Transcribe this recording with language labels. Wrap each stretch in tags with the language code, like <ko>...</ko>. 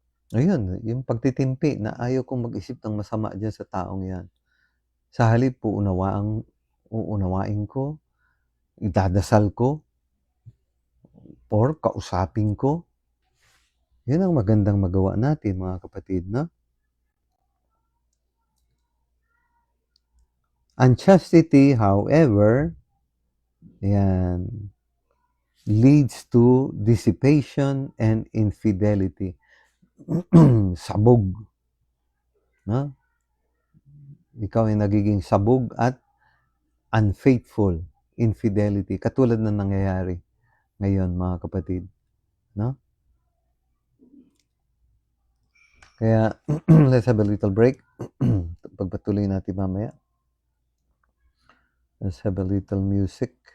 <tl>Ayun, yung pagtitimpi na ayaw kong mag-isip ng masama diyan sa taong 'yan. Sa halip uunawain ko, idadasal ko, or kausapin ko. 'Yun ang magandang magawa natin mga kapatid, 'no?</tl> <en>Unchastity, however, yan, leads to dissipation and infidelity.</en> <tl>Sabog, 'no? Ikaw ay nagiging sabog at</tl> <en>unfaithful, infidelity,</en> <tl>katulad ng nangyayari ngayon mga kapatid, 'no?</tl> <en>Kaya let's have a little break.</en> <tl>Pagpatuloy natin mamaya.</tl> <en>Let's have a little music.</en>